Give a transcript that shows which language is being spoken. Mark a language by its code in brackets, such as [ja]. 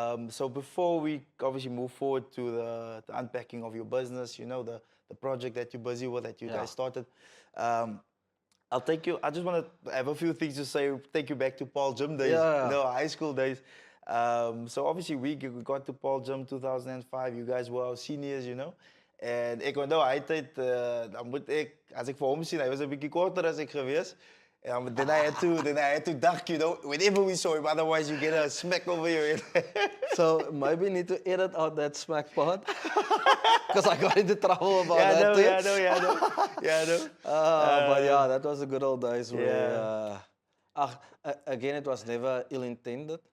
[en] So before we obviously move forward to the unpacking of your business, you know, the project that you're busy with, that you guys started, I'll take you. I just want to have a few things to say. Take you back to Paul Gym days, you know, high school days. So obviously we got to Paul Jump 2005. You guys were our seniors, you know. [af] En ek onthou hy tyd dan moet ek as ek vir hom sien, hy was 'n bietjie korter as ek gewees. [en] Then I had to duck, you know, whenever we saw him. Otherwise, you get a smack over your head. So maybe need to edit out that smack part because I got into trouble about yeah, that no, too. yeah, no, yeah, no, yeah, no. But yeah, that was the good old days where, again, it was never ill-intended.